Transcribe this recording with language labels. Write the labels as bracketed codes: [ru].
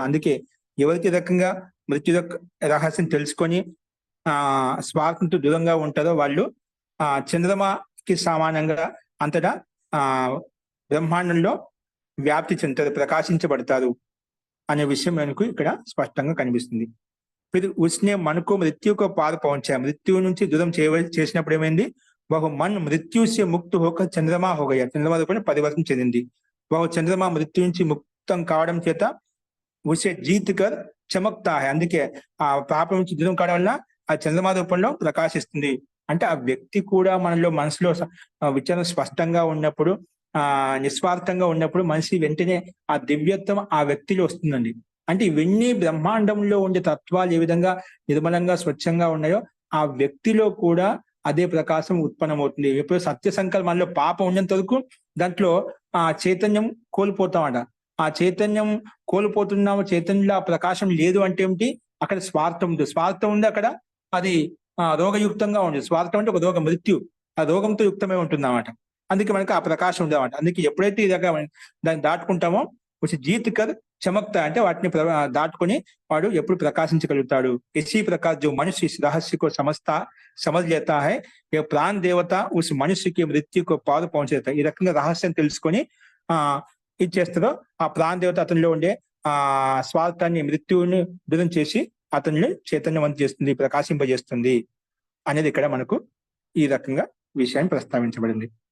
[te] అందుకే ఎవరికి రకంగా మృత్యు రహస్యం తెలుసుకొని స్వార్థంతో దూరంగా ఉంటారో వాళ్ళు చంద్రమాకి సమానంగా అంతటా బ్రహ్మాండంలో వ్యాప్తి చెందుతారు, ప్రకాశించబడతారు అనే విషయం మనకు ఇక్కడ స్పష్టంగా కనిపిస్తుంది. [hi] फिर उसने मन को मृत्यु को पार पहुंचा. [te] मृत्यु నుంచి దూరం చేసినప్పుడు ఏమైంది? [hi] वह मन मृत्यु से मुक्त होकर चंद्रमा हो गया. [te] చంద్రమా రూపంలో పరివర్తన చెందింది. वह చంద్రమా మృత్యు నుంచి ముక్తం కావడం చేత [hi] उसे जीत कर चमकता है. [te] అందుకే ఆ పాపం నుంచి దూరం కావడం వల్ల ఆ చంద్రమా రూపంలో ప్రకాశిస్తుంది. అంటే ఆ వ్యక్తి కూడా మనసులో విచారణ స్పష్టంగా ఉన్నప్పుడు, నిస్వార్థంగా ఉన్నప్పుడు మనిషి వెంటనే ఆ దివ్యత్వం ఆ వ్యక్తిలో వస్తుందండి. అంటే ఇవన్నీ బ్రహ్మాండంలో ఉండే తత్వాలు ఏ విధంగా నిర్మలంగా స్వచ్ఛంగా ఉన్నాయో ఆ వ్యక్తిలో కూడా అదే ప్రకాశం ఉత్పన్నమవుతుంది. ఎప్పుడు సత్య సంకల్పంలో పాపం ఉన్నంత వరకు దాంట్లో ఆ చైతన్యం కోల్పోతామట. ఆ చైతన్యం కోల్పోతున్నాము, చైతన్యంలో ఆ ప్రకాశం లేదు అంటే ఏమిటి? అక్కడ స్వార్థం ఉంది. స్వార్థం ఉంది అక్కడ, అది రోగయుక్తంగా ఉంది. స్వార్థం అంటే ఒక రోగ మృత్యు, ఆ రోగంతో యుక్తమై ఉంటుంది అన్నమాట. అందుకే మనకి ఆ ప్రకాశం ఉంది అన్నమాట. అందుకే ఎప్పుడైతే ఈ రకంగా దాన్ని దాటుకుంటామో [hi] జీత్ కర్ [te] చమక్తా అంటే వాటిని దాటుకొని వాడు ఎప్పుడు ప్రకాశించగలుగుతాడు. [hi] ఇसी प्रकार जो मनुष्य इस रहस्य को समझ लेता है ये प्राण देवता उस मनुष्य की मृत्यु को पार पहुंच देता है. [te] ఈ రకంగా రహస్యం తెలుసుకొని ఇది చేస్తారో ఆ ప్రాణ దేవత అతనిలో ఉండే స్వార్థాన్ని మృత్యువుని దూరం చేసి అతన్ని చైతన్యవంతం చేస్తుంది, ప్రకాశింపజేస్తుంది అనేది ఇక్కడ మనకు ఈ రకంగా విషయాన్ని ప్రస్తావించబడింది.